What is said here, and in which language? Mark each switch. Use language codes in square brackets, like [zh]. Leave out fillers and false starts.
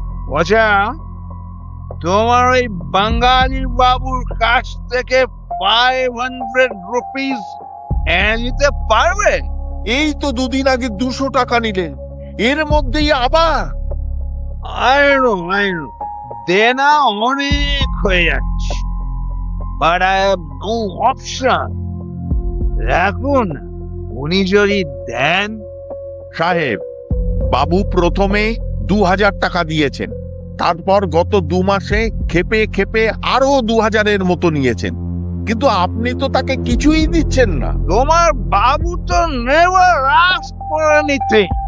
[bn] বোঝা, তোমার ওই বাঙালি বাবুর কাছ থেকে 500 rupees এনে দিতে পারবে? এই তো দুদিন আগে 200 টাকা নিলেন, এর মধ্যেই আবার? [en] I know. [bn] দেনা অনেক হয়ে যাচ্ছে, [en] but I have no option. [bn] এখন উনি যদি দেন, সাহেব, বাবু প্রথমে 2000 টাকা দিয়েছেন, তারপর গত 2 মাসে খেপে খেপে আরো 2000-এর মতো নিয়েছেন, কিন্তু আপনি তো তাকে কিছুই দিচ্ছেন না। তোমার বাবু তো [en] Never ask for anything.